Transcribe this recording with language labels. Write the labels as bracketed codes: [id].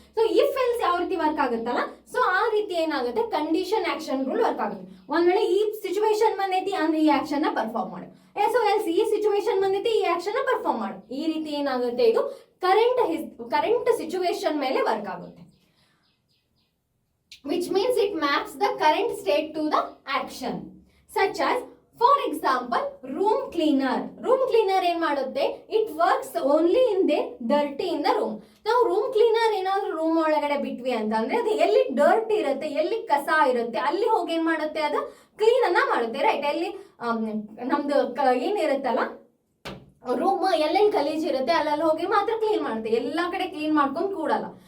[kn] So if else ಯಾವ ರೀತಿ work ಆಗುತ್ತಲ್ಲ, ಸೊ ಆ ರೀತಿ ಏನಾಗುತ್ತೆ, ಕಂಡೀಷನ್ ಆಕ್ಷನ್ ರೂಲ್ ವರ್ಕ್ ಆಗುತ್ತೆ. ಒಂದ್ ವೇಳೆ ಈ ಸಿಚುವೇಶನ್ ಬಂದೈತಿ ಅಂದ್ರೆ ಈ ಆಕ್ಷನ್ ನ ಪರ್ಫಾರ್ಮ್ ಮಾಡು. ಸೊ ಎಲ್ಸ್ ಈ ಸಿಚುವೇಶನ್ ಬಂದೈತಿ ಈ ಆಕ್ಷನ್ ನ ಪರ್ಫಾರ್ಮ್ ಮಾಡು. ಈ ರೀತಿ ಏನಾಗುತ್ತೆ, ಇದು ಕರೆಂಟ್ ಸಿಚುವೇಶನ್ ಮೇಲೆ ವರ್ಕ್ ಆಗುತ್ತೆ. [en] Which means it maps the current state to the action. Such as, for example, room cleaner. Room cleaner [kn] ಏನ್ ಮಾಡುತ್ತೆ, [en] it works only in the dirty in the room. [kn] ನಾವು ರೂಮ್ ಕ್ಲೀನರ್ ಏನಾದ್ರು room ಒಳಗಡೆ ಬಿಟ್ವಿ ಅಂತಂದ್ರೆ ಅದು ಎಲ್ಲಿ ಡರ್ಟ್ ಇರುತ್ತೆ, ಎಲ್ಲಿ ಕಸ ಇರುತ್ತೆ ಅಲ್ಲಿ ಹೋಗಿ ಏನ್ ಮಾಡುತ್ತೆ, ಅದು ಕ್ಲೀನ್ ಅನ್ನ ಮಾಡುತ್ತೆ, ರೈಟ್? ಎಲ್ಲಿ ನಮ್ದು ಏನಿರುತ್ತಲ್ಲ ರೂಮ್ ಎಲ್ಲೆಲ್ಲಿ ಗಲೀಜ್ ಇರುತ್ತೆ ಅಲ್ಲೆಲ್ಲ ಹೋಗಿ ಮಾತ್ರ ಕ್ಲೀನ್ ಮಾಡುತ್ತೆ, ಎಲ್ಲಾ ಕಡೆ ಕ್ಲೀನ್ ಮಾಡ್ಕೊಂಡು ಕೂಡಲ್ಲ.